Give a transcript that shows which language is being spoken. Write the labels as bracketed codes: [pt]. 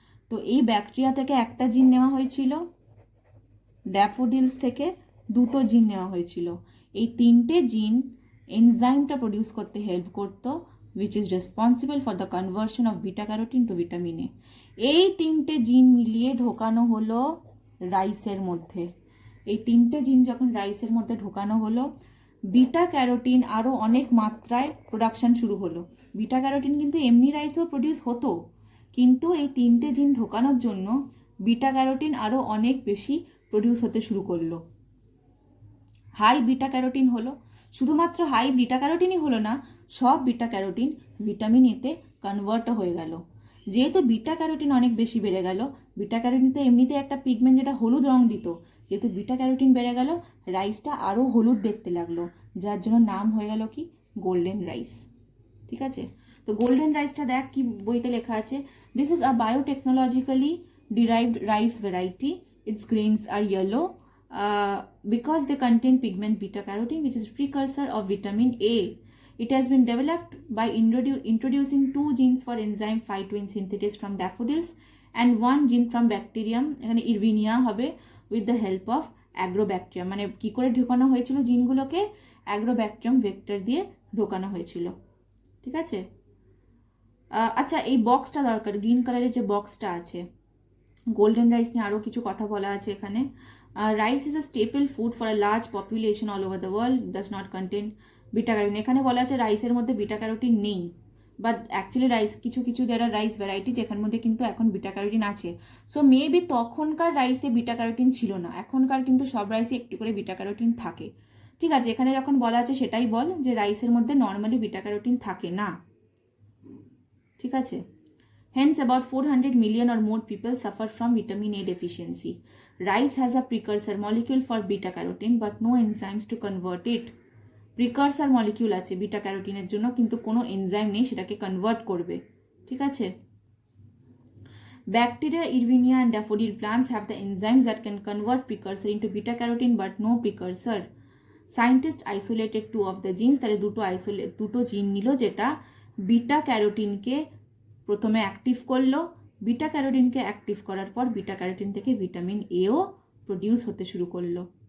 [bn] তো এই ব্যাকটেরিয়া থেকে একটা জিন নেওয়া হয়েছিল, ড্যাফোডিলস থেকে দুটো জিন নেওয়া হয়েছিল। এই তিনটে জিন এনজাইমটা প্রডিউস করতে হেল্প করতো, [en] which is responsible for the conversion of beta carotene to vitamin A। [bn] এই তিনটে জিন মিলিয়ে ঢোকানো হলো রাইসের মধ্যে। এই তিনটে জিন যখন রাইসের মধ্যে ঢোকানো হলো, বিটা ক্যারোটিন আরও অনেক মাত্রায় প্রোডাকশন শুরু হলো। বিটা ক্যারোটিন কিন্তু এমনি রাইসেও প্রডিউস হতো, কিন্তু এই তিনটে জিন ঢোকানোর জন্য বিটা ক্যারোটিন আরও অনেক বেশি প্রডিউস হতে শুরু করলো। হাই বিটা ক্যারোটিন হলো, শুধুমাত্র হাই বিটা ক্যারোটিনই হলো না, সব বিটা ক্যারোটিন ভিটামিন এতে কনভার্টও হয়ে গেল। যেহেতু বিটা ক্যারোটিন অনেক বেশি বেড়ে গেল, বিটা ক্যারোটিন তো এমনিতে একটা পিগমেন্ট যেটা হলুদ রং দিত, যেহেতু বিটা ক্যারোটিন বেড়ে গেল, রাইসটা আরও হলুদ দেখতে লাগলো, যার জন্য নাম হয়ে গেল কি গোল্ডেন রাইস। ঠিক আছে, তো গোল্ডেন রাইসটা দেখ কি বইতে লেখা আছে, [en] This is a biotechnologically derived rice variety. Its grains are yellow because they contain pigment beta carotene, which is precursor of vitamin A. It has been developed by introducing two genes for enzyme phytoin synthetase from daffodils and one gene from bacterium, [bn] এখানে ইরভিনিয়া হবে, [en] with the help of agrobacterium। [bn] মানে কি করে ঢোকানো হয়েছিল জিনগুলোকে, অ্যাগ্রোব্যাকটেরিয়াম vector দিয়ে ঢোকানো হয়েছিল। ঠিক আছে, আচ্ছা এই বক্সটা দরকার, গ্রিন কালারের যে বক্সটা আছে, গোল্ডেন রাইস নিয়ে আরও কিছু কথা বলা আছে এখানে। [en] Rice is a staple food for a large population all over the world, does not contain beta carotene. [bn] এখানে বলা আছে রাইসের মধ্যে বিটা ক্যারোটিন নেই, বাট অ্যাকচুয়ালি রাইস কিছু যারা রাইস ভ্যারাইটি যেখান মধ্যে কিন্তু এখন বিটা ক্যারোটিন আছে। সো মেবি তখনকার রাইসে বিটা ক্যারোটিন ছিল না, এখনকার কিন্তু সব রাইসে একটু করে বিটা ক্যারোটিন থাকে। ঠিক আছে, এখানে যখন বলা আছে সেটাই বল যে রাইসের মধ্যে নর্মালি বিটা ক্যারোটিন থাকে না। ঠিক আছে, [en] hence about 400 million or more people suffer from vitamin A deficiency. Rice has a precursor molecule for beta carotene but no enzymes to convert it. [bn] Precursor molecule আছে বিটা ক্যারোটিনের জন্য, কিন্তু কোনো enzyme নেই সেটাকে কনভার্ট করবে। ঠিক আছে, [en] Bacteria, Irvinia and daffodil plants have the enzymes that can convert precursor into beta carotene but no precursor. Scientists isolated two of the genes, [bn] তাহলে দুটো জিন নিল যেটা বিটা ক্যারোটিনকে প্রথমে অ্যাক্টিভ করলো, বিটা ক্যারোটিনকে অ্যাক্টিভ করার পর বিটা ক্যারোটিন থেকে ভিটামিন এও প্রডিউস হতে শুরু করলো।